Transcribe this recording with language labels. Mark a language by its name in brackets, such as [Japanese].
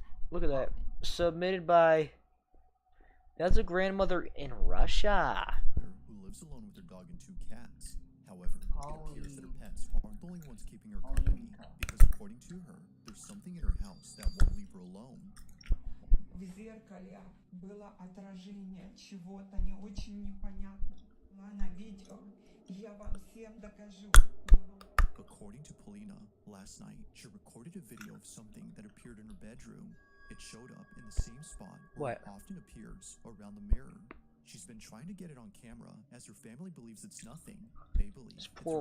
[English] Look at that. Submitted by... That's a grandmother in Russia. Who lives alone with her dog and 2 cats. However, it appears that her pets aren't the only ones keeping her company, because according to her, there's something in her house that won't leave her alone. [Russian] В зеркале было отражение чего-то не очень непонятного на видео. Я вам всем докажу. [English] According to Polina, last night she recorded a video of something that appeared in her bedroom. It showed up in the same spot where What? it often appears around the mirror. She's been trying to get it on camera as her family believes it's nothing. They believe it's her poor